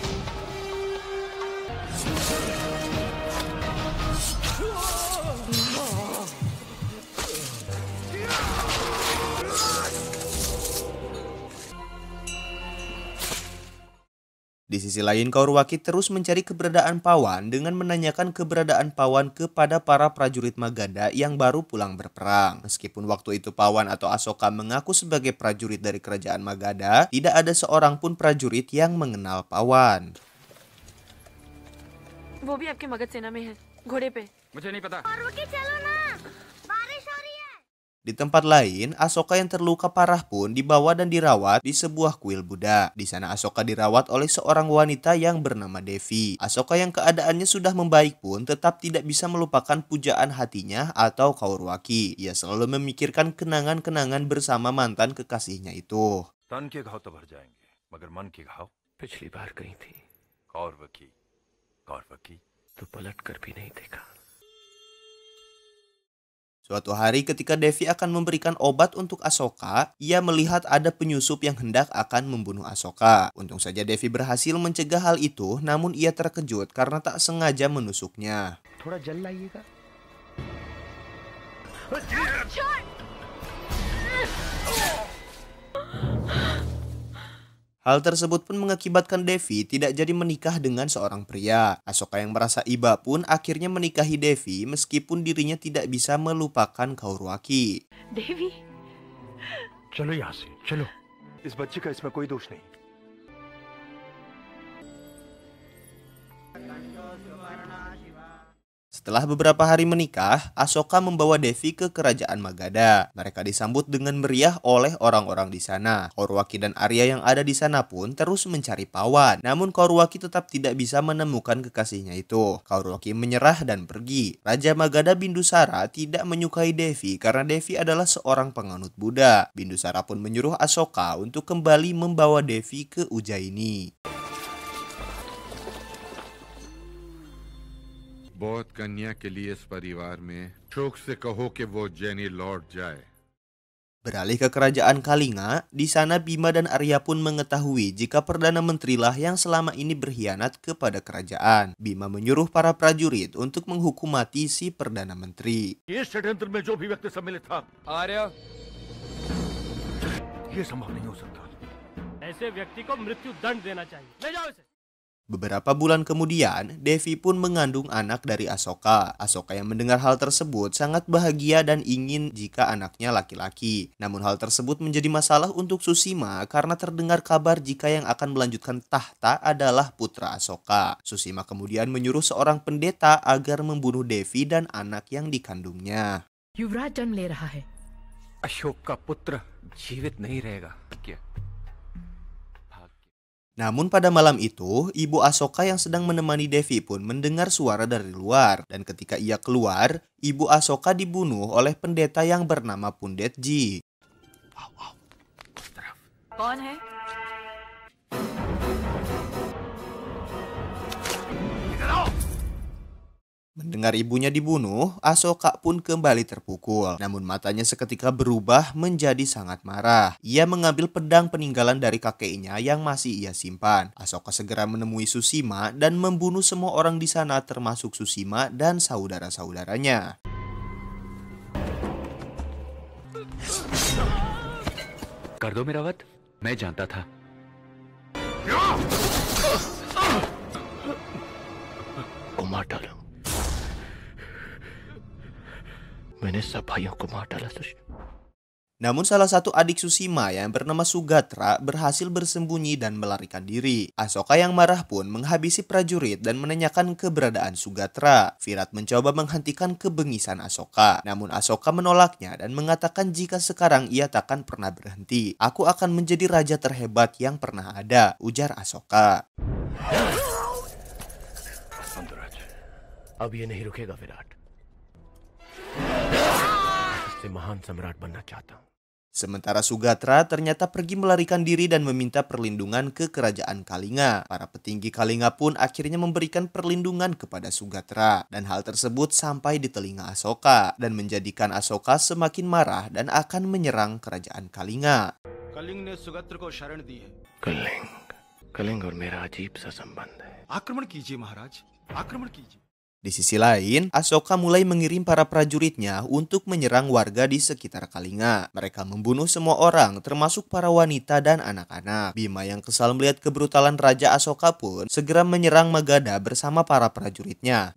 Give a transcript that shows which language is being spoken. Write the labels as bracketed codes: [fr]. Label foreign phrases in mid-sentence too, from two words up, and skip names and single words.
[id] Di sisi lain, Kaurwaki terus mencari keberadaan Pawan dengan menanyakan keberadaan Pawan kepada para prajurit Magadha yang baru pulang berperang. Meskipun waktu itu Pawan atau Asoka mengaku sebagai prajurit dari kerajaan Magadha, tidak ada seorang pun prajurit yang mengenal Pawan. [hi] वो भी आपके मगध सेना में है, घोड़े पे। मुझे नहीं पता। कारुवाकी चलो ना, बारिश हो रही है। [id] Di tempat lain, Asoka yang terluka parah pun dibawa dan dirawat di sebuah kuil Buddha. Di sana Asoka dirawat oleh seorang wanita yang bernama Devi. Asoka yang keadaannya sudah membaik pun tetap tidak bisa melupakan pujaan hatinya atau Kaurwaki. Ia selalu memikirkan kenangan-kenangan bersama mantan kekasihnya itu. [hi] तन के घाव तो भर जाएंगे, मगर मन के घाव पिछली बार कही थी, कौरवकी कौरवकी तो पलट कर भी नहीं देखा। [id] Suatu hari ketika Devi akan memberikan obat untuk Asoka, ia melihat ada penyusup yang hendak akan membunuh Asoka. Untung saja Devi berhasil mencegah hal itu, namun ia terkejut karena tak sengaja menusuknya. [hi] थोड़ा जल लाइएगा। [id] Hal tersebut pun mengakibatkan Devi tidak jadi menikah dengan seorang pria. Asoka yang merasa iba pun akhirnya menikahi Devi meskipun dirinya tidak bisa melupakan Kaurwaki. [hi] देवी, चलो यहाँ से, चलो। इस बच्चे का इसमें कोई दोष नहीं। [id] Setelah beberapa hari menikah, Asoka membawa Devi ke kerajaan Magadha. Mereka disambut dengan meriah oleh orang-orang di sana. Kaurwaki dan Arya yang ada di sana pun terus mencari Pawan. Namun Kaurwaki tetap tidak bisa menemukan kekasihnya itu. Kaurwaki menyerah dan pergi. Raja Magadha Bindusara tidak menyukai Devi karena Devi adalah seorang penganut Buddha. Bindusara pun menyuruh Asoka untuk kembali membawa Devi ke Ujjaini. [hi] बौद्ध कन्या के लिए इस परिवार में शोक से कहो कि वो उज्जैनी लौट जाए। [id] Beralih ke kerajaan Kalinga, di sana Bima dan Arya pun mengetahui jika Perdana Menterilah yang selama ini berkhianat kepada kerajaan. Bima menyuruh para prajurit untuk menghukum mati si Perdana Menteri. [hi] ये षड्यंत्र में जो भी व्यक्ति सम्मिलित था, आर्य, ये संभव नहीं हो सकता। ऐसे व्यक्ति को मृत्यु दंड देना चाहिए। ले जाओ इसे। [id] Beberapa bulan kemudian, Devi pun mengandung anak dari Asoka. Asoka yang mendengar hal tersebut sangat bahagia dan ingin jika anaknya laki-laki. Namun hal tersebut menjadi masalah untuk Susima karena terdengar kabar jika yang akan melanjutkan tahta adalah putra Asoka. Susima kemudian menyuruh seorang pendeta agar membunuh Devi dan anak yang dikandungnya. [hi] युवराज जन्म ले रहा है। अशोक का पुत्र जीवित नहीं रहेगा। क्या? [id] Namun pada malam itu, ibu Asoka yang sedang menemani Devi pun mendengar suara dari luar. Dan ketika ia keluar, ibu Asoka dibunuh oleh pendeta yang bernama Pundetji. [hi] कौन है? [id] Mendengar ibunya dibunuh, Asoka pun kembali terpukul. Namun matanya seketika berubah menjadi sangat marah. Ia mengambil pedang peninggalan dari kakeknya yang masih ia simpan. Asoka segera menemui Susima dan membunuh semua orang di sana termasuk Susima dan saudara-saudaranya. [hi] कर दो मेरा वध। मैं जानता था। को मार डालो। मैंने सब भाइयों को मार डाला सुषमा। [id] Namun salah satu adik Susima yang bernama Sugatra berhasil bersembunyi dan melarikan diri. Asoka yang marah pun menghabisi prajurit dan menanyakan keberadaan Sugatra. Virat mencoba menghentikan kebengisan Asoka. Namun Asoka menolaknya dan mengatakan jika sekarang ia takkan pernah berhenti. Aku akan menjadi raja terhebat yang pernah ada, ujar Asoka. [hi] अब ये नहीं रुकेगा विराट। इससे महान सम्राट बनना चाहता हूँ। [id] Sementara Sugatra ternyata pergi melarikan diri dan meminta perlindungan ke kerajaan Kalinga. Para petinggi Kalinga pun akhirnya memberikan perlindungan kepada Sugatra. Dan hal tersebut sampai di telinga Asoka dan menjadikan Asoka semakin marah dan akan menyerang kerajaan Kalinga. [hi] कलिंग ने सुगत्र को शरण दी है। कलिंग और मेरा अजीब सा संबंध है। आक्रमण कीजिए महाराज, आक्रमण कीजिए। [id] Di sisi lain, Asoka mulai mengirim para prajuritnya untuk menyerang warga di sekitar Kalinga. Mereka membunuh semua orang, termasuk para wanita dan anak-anak. Bima yang kesal melihat kebrutalan Raja Asoka pun segera menyerang Magadha bersama para prajuritnya.